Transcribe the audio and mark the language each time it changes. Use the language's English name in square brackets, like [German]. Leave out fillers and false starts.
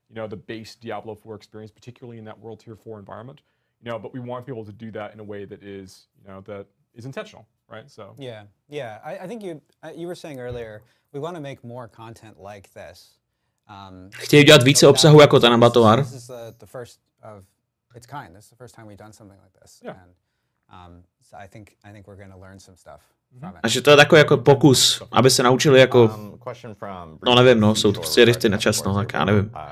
[English] The base Diablo IV experience, particularly in that World Tier 4 environment. But we want people to do that in a way that is, that is intentional, right? So yeah. I think you were saying earlier we want to make more content like this. [Czech] Chtějí dělat více obsahu jako ten Avatar. [English] This is the first of its kind. This is the first time we've done something like this. Yeah. And so I think we're going to learn some stuff from it. [Czech] A že to je takový jako pokus, aby se naučili jako, no nevím, jsou to prostě rychty na čas, tak já nevím.